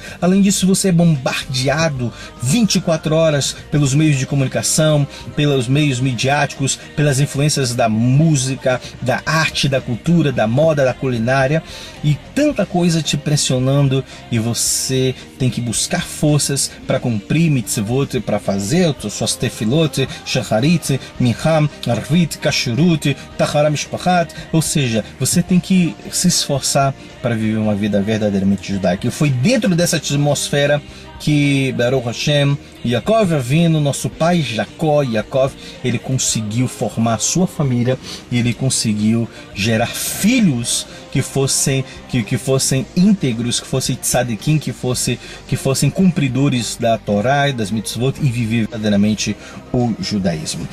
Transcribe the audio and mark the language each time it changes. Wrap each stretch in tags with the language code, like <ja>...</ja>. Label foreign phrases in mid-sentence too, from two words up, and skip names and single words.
<pt>Além disso, você é bombardeado 24 horas pelos meios de comunicação, pelos meios midiáticos, pelas influências da música, da arte, da cultura, da moda, da culinária, e tanta coisa te pressionando, e você tem que buscar forças para cumprir mitzvot, para fazer suas</pt> <he>תפילות, שחרית, מנחה, ערבית, כשרות, טהרה משפחתית.</he> <pt>Ou seja, você tem que se esforçar para viver uma vida verdadeiramente judaica. E foi dentro dessa atmosfera que</pt> <he>ברוך השם,</he> <pt>Yaakov Avinu, nosso pai Jacó, Yaakov, ele conseguiu formar a sua família, e ele conseguiu gerar filhos que fossem íntegros, que fossem tzadikim, que fossem cumpridores da Torá e das mitzvot, e viver verdadeiramente o judaísmo.</pt>